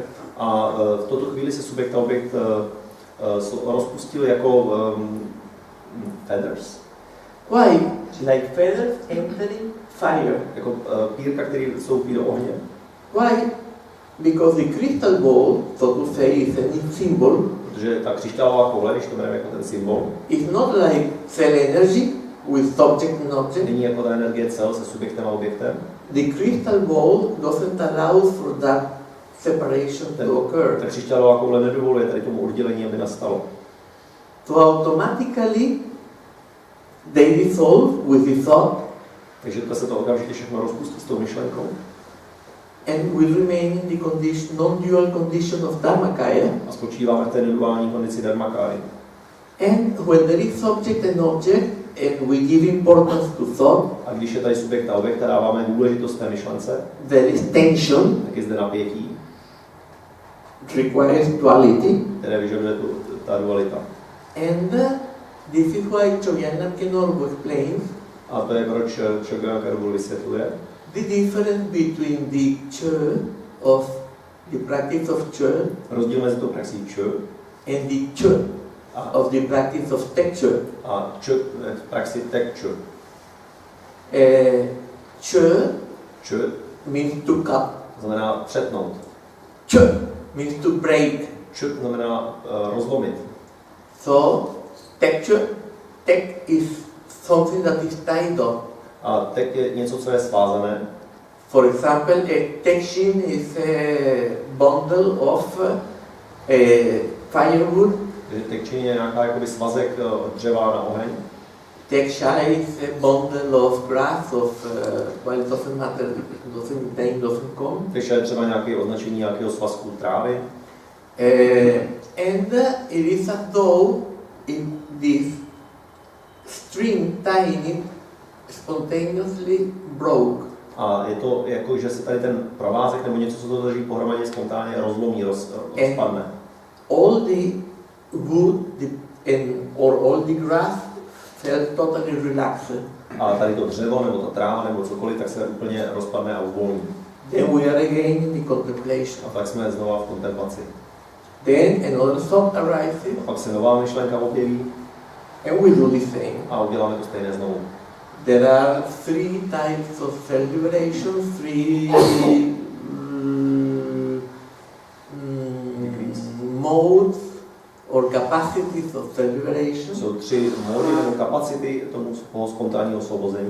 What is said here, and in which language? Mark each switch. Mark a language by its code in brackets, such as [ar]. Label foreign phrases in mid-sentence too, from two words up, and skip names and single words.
[cs] A v tuto chvíli se subjekt a objekt rozpustil jako feathers. [en] Why? Like feathers entering fire. [cs] Jako pírka, který vstoupí do ohně. [en] Why? Because the crystal ball, so to say, is a symbol. [cs] Protože ta křišťálová koule, když to bereme jako ten symbol, [en] It's not like cell energy with subject and object. [cs] není jako ta energie cel se subjektem a objektem. [en] The crystal ball doesn't allow for that separation to occur. [cs] Ta křišťálová koule nedovoluje tady tomu oddělení, aby nastalo. [en] So automatically they dissolve with the thought [cs] Takže se to okamžitě všechno rozpustí s tou myšlenkou. [en] and we remain in the condition, non-dual condition of Dharmakaya. [cs] A spočíváme v té neduální kondici Dharmakáry. [en] And when there is subject and object and we give importance to thought, [cs] A když je tady subjekt a objekt a dáváme důležitost té myšlence, [en] there is tension, [cs] tak je zde napětí, [en] requires duality. [cs] které vyžaduje ta dualita. [en] And this is why Chogyam Kenolbo explains [cs] A to je proč Chogyam Kenolbo vysvětluje [en] the difference between the Chö of the practice of Chö [cs] rozdíl mezi tou praxí Č [en] and the Chö of the practice of Tek Chö. [cs] a Č praxi Tek Č. [en] Chö [cs] Č [en] means to cut. [cs] znamená přetnout. [en] Chö means to break. [cs] Č znamená rozlomit. [en] So, Tek is something that is tied up. [cs] A tek je něco, co je svázané. [en] For example, a tekshin is a bundle of firewood, [cs] Tekčin je nějaká jakoby svazek dřeva na oheň. [en] Tekshai is a bundle of grass, well, it doesn't matter, name doesn't come. [cs] Tekshai je třeba nějaké označení nějakého svazku trávy. [en] And it is as though in this string tying it spontaneously broke. [cs] A je to jako, že se tady ten provázek nebo něco, co to drží pohromadě, spontánně rozlomí, rozpadne. [en] All the wood or all the grass felt totally relaxed. [cs] A tady to dřevo nebo ta tráva nebo cokoliv, tak se úplně rozpadne a uvolní. [en] Then we are again in the contemplation. [cs] A tak jsme znova v kontemplaci. [en] Then another thought arises. [cs] A pak se nová myšlenka objeví. [en] And we do the same. [cs] A uděláme to stejné znovu. [en] There are three types of self-liberation, three modes or capacities of self-liberation. [cs] Jsou tři módy nebo kapacity toho spontánního osvobození.